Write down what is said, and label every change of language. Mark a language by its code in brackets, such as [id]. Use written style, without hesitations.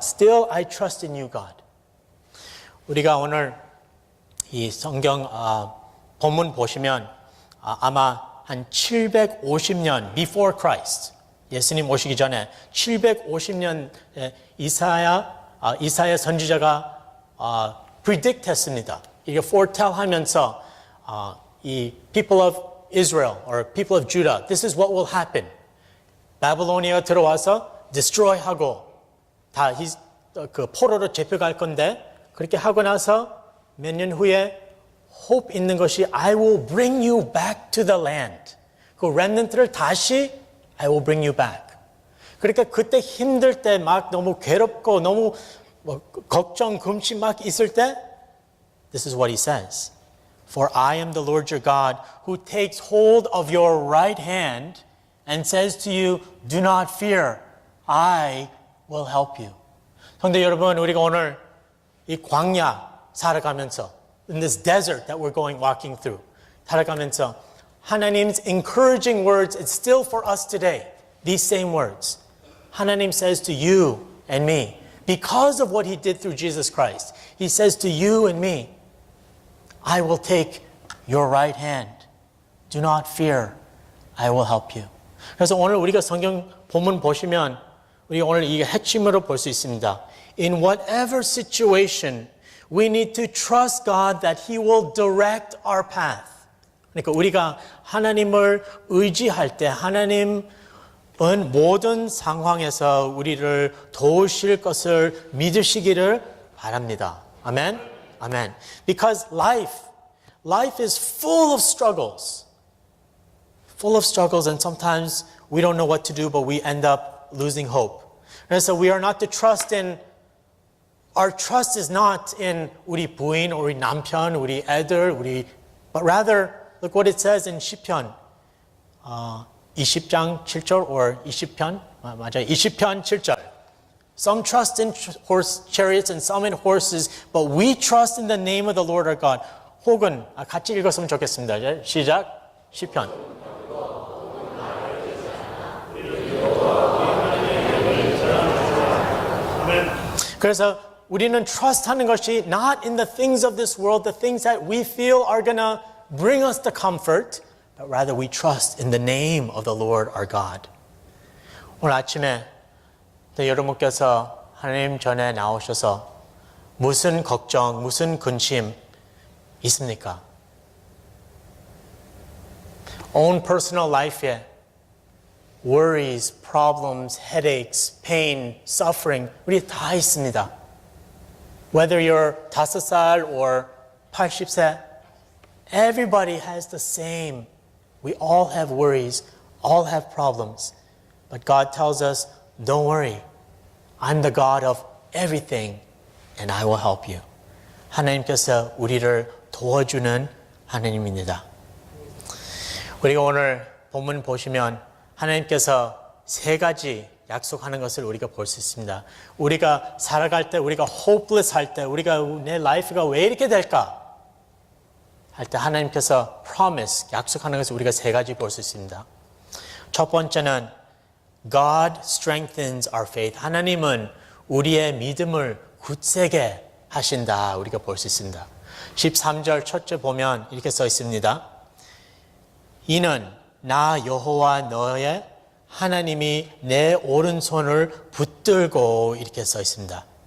[en] Still I trust in you, God. [ko] 우리가 오늘 이 성경 본문 보시면 아마 한 750년 [en] before Christ [ko] 예수님 오시기 전에 750년 이사야 선지자가 predict 했습니다. 이게 [en] foretell [ko] 하면서 이 [en] people of Israel or people of Judah, this is what will happen. [ko] 바빌로니아가 들어와서 destroy 하고 다 그 포로로 잡혀갈 건데 그렇게 하고 나서 몇 년 후에 hope 있는 것이 [en] I will bring you back to the land. 그 remnant를 [ko] 다시 [en] I will bring you back. [ko] 그러니까 그때 힘들 때 막 너무 괴롭고 너무 걱정, 금치 막 있을 때 [en] This is what he says. For I am the Lord your God who takes hold of your right hand and says to you, do not fear. I will help you. [ko] 성도 여러분, 우리가 오늘 이 광야 살아가면서 [en] in this desert that we're walking through [ko] 살아가면서 [en] 하나님's encouraging words, it's still for us today. These same words. 하나님 says to you and me, because of what he did through Jesus Christ, he says to you and me, I will take your right hand. Do not fear. I will help you. [ko] 그래서 오늘 우리가 성경 본문 보시면 우리가 오늘 이게 핵심으로 볼 수 있습니다. [en] In whatever situation, we need to trust God that He will direct our path. [ko] 그러니까 우리가 하나님을 의지할 때 하나님은 모든 상황에서 우리를 도우실 것을 믿으시기를 바랍니다. 아멘? 아멘. [en] Because life is full of struggles. Full of struggles and sometimes we don't know what to do but we end up losing hope. 그래서 we are not to trust in Our trust is not in [ko] 우리 부인, 우리 남편, 우리 애들, [en] but rather look what it says in 시편 20장 7절 or [ko] 20편 맞아요. 20편 7절. [en] Some trust in horse chariots and some in horses, but we trust in the name of the Lord our God. [ko] 혹은 같이 읽었으면 좋겠습니다. 시작. 시편. 그래서 우리는 [en] trust하는 것이 not in the things of this world, the things that we feel are going to bring us the comfort, but rather we trust in the name of the Lord our God. [ko] 오늘 아침에 근데 여러분께서 하나님 전에 나오셔서 무슨 걱정, 무슨 근심 있습니까? [en] Own personal life에 worries, problems, headaches, pain, suffering [ko] 우리 다 있습니다. [en] Whether you're 5살 or 80세, everybody has the same. We all have worries, all have problems. But God tells us, don't worry. I'm the God of everything and I will help you. [ko] 하나님께서 우리를 도와주는 하나님입니다. 우리가 오늘 본문 보시면 하나님께서 3가지 약속하는 것을 우리가 볼 수 있습니다. 우리가 살아갈 때, 우리가 hopeless 할 때, 우리가 내 라이프가 왜 이렇게 될까? 할 때 하나님께서 promise, 약속하는 것을 우리가 3가지 볼 수 있습니다. 첫 번째는 [en] God strengthens our faith. [ko] 하나님은 우리의 믿음을 굳세게 하신다. 우리가 볼 수 있습니다. 13절 첫째 보면 이렇게 써 있습니다. 이는 나 여호와 너의 하나님이 내 오른손을 붙들고 이렇게 써 있습니다.